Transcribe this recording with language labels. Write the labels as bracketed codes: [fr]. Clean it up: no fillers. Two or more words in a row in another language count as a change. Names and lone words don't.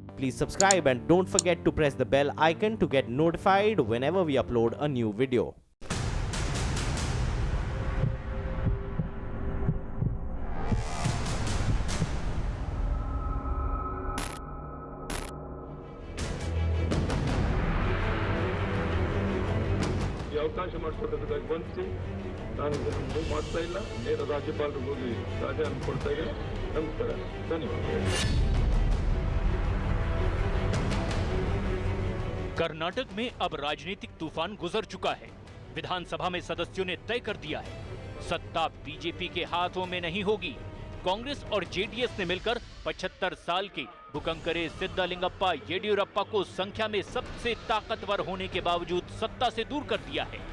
[en] Please subscribe and don't forget to press the bell icon to get notified whenever we upload a new video. [kn] ಈ ಅವಕಾಶ ಮಾಡಿಕೊಟ್ಟದಕ್ಕಾಗಿ ವಂದಿಸಿ ನಾನು ಇದನ್ನು ಮೂವ್ ಮಾಡ್ತಾ ಇಲ್ಲ. ನೇರ ರಾಜ್ಯಪಾಲರು ಹೋಗಿ ರಾಜೀನಾಮೆ ಕೊಡ್ತಾ ಇದ್ದೇನೆ. ನಮಸ್ಕಾರ, ಧನ್ಯವಾದ. [hi] कर्नाटक में अब राजनीतिक तूफान गुजर चुका है। विधानसभा में सदस्यों ने तय कर दिया है, सत्ता बीजेपी के हाथों में नहीं होगी। कांग्रेस और जेडीएस ने मिलकर 75 साल के बुकंकरे सिद्धलिंगप्पा येडियुरप्पा को संख्या में सबसे ताकतवर होने के बावजूद सत्ता से दूर कर दिया है।